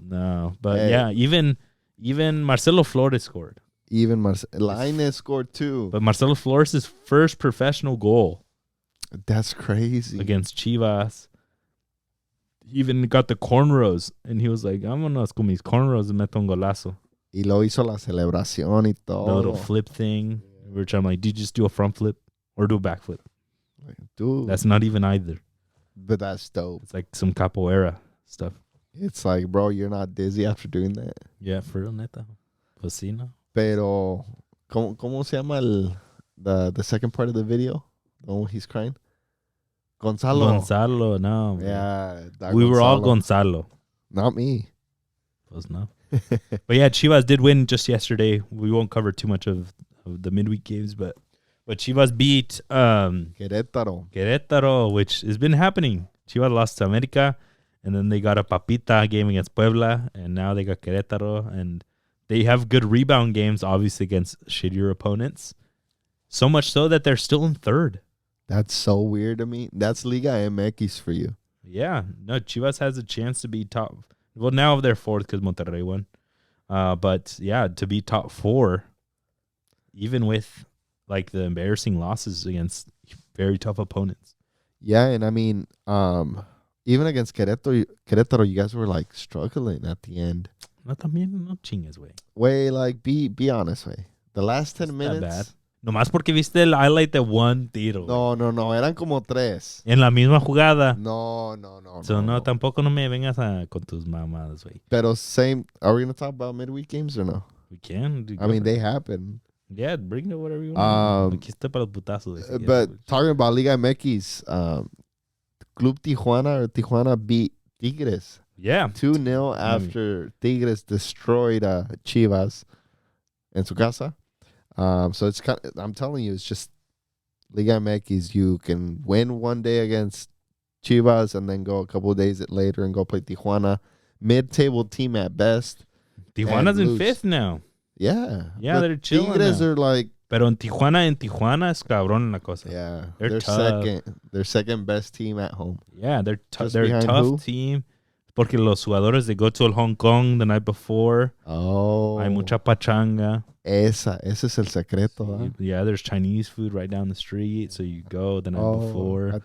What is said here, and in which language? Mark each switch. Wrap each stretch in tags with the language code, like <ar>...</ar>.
<en>No, but yeah, even Marcelo Flores scored. Even Lainez scored too. But Marcelo Flores' first professional goal. That's crazy. Against Chivas. He even got the cornrows. And he was like,</en> <es>vámonos con mis cornrows and meto un golazo. Y lo hizo la celebración y todo.</es> <en>The little flip thing. Which I'm like, did you just do a front flip? Or do a back flip? Dude. That's not even either. But that's dope. It's like some capoeira stuff. It's like, bro, you're not dizzy after doing that. Yeah, for real,</en> <es>neta. Pues sí, no. Pero, ¿cómo se llama</es> <en>the second part of the video? The one he's crying? Gonzalo, no. Yeah. We were all Gonzalo. Not me.</en> <es>Pues no.</es> <en>But yeah, Chivas did win just yesterday. We won't cover too much of the midweek games, but Chivas beat Querétaro, which has been happening. Chivas lost to America, and then they got a Papita game against Puebla, and now they got Querétaro, and they have good rebound games, obviously, against shittier opponents. So much so that they're still in third. That's so weird to me. That's Liga MX for you. Yeah. No, Chivas has a chance to be top. Well, now they're fourth because Monterrey won. But, yeah, to be top four, even with, like, the embarrassing losses against very tough opponents. Yeah, and I mean, even against Querétaro, you guys were, like, struggling at the end.</en> <es>No, también no chingues, güey.</es> <en>Way, like, be honest, way. The last 10 minutes. Not bad.</en> <es>Nomás porque viste el highlight de one tiro. No, eran como 3. En la misma jugada. No. So, no, tampoco no me vengas con tus mamadas, güey.</es> <en>Pero same, are we going to talk about midweek games or no? We can. I mean, they happen. Yeah, bring it whatever you want.</en> <es>Aquí está para los putazos.</es> <en>But talking about Liga MX, Club Tijuana beat Tigres. Yeah. 2-0 after Tigres destroyed Chivas</en> <es>en su casa.</es> <en>So it's kind of, I'm telling you, it's just Liga MX. You can win one day against Chivas and then go a couple of days later and go play Tijuana. Mid-table team at best. Tijuana's in 5th now. Yeah. Yeah, they're chilling Tigres now. are like...</en> <es>Pero en Tijuana es cabrón la cosa.</es> <en>Yeah. They're tough. They're second best team at home. Yeah, they're a behind tough who? team.</en> <es>Porque los jugadores,</es> <en>they go to Hong Kong the night before. Oh.</en> <es>Hay mucha pachanga. Ese es el secreto. Huh?</es> <en>Yeah, there's Chinese food right down the street. So you go the night before.</en>